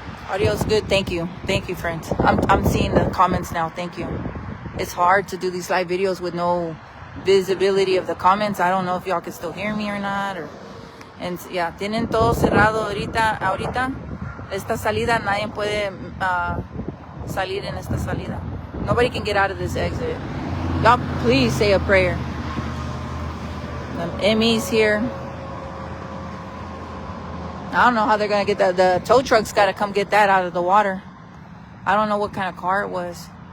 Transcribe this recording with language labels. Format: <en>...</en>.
<en>Audio's good. Thank you, friends. I'm seeing the comments now. Thank you. It's hard to do these live videos with no visibility of the comments. I don't know if y'all can still hear me or not. And yeah,</en> <es>tienen todo cerrado ahorita. Esta salida, nadie puede salir en esta salida.</es> <en>Nobody can get out of this exit. Y'all, please say a prayer. The ME's here. I don't know how they're gonna get that. The tow truck's got to come get that out of the water. I don't know what kind of car it was.</en>